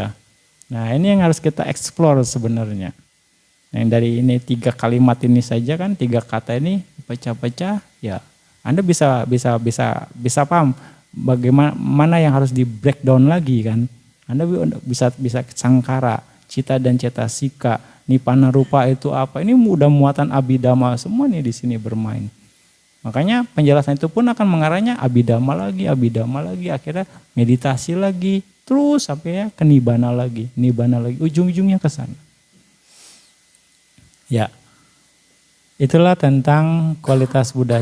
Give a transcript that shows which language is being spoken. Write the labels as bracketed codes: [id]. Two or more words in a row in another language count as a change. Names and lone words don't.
[id] Nah, ini yang harus kita explore sebenarnya. Yang dari ini 3 kalimat ini saja kan, 3 kata ini pecah-pecah ya. Anda bisa paham bagaimana yang harus di breakdown lagi kan. Anda bisa sangkara, cita dan cetasika, [pi] nibbana rupa [id] itu apa? Ini udah muatan abhidhamma semua nih di sini bermain. Makanya penjelasan itu pun akan mengarahnya abhidhamma lagi, akhirnya meditasi lagi, terus sampai ya ke nibbana lagi, ujung-ujungnya ke sana. Ya, itulah tentang kualitas Buddha.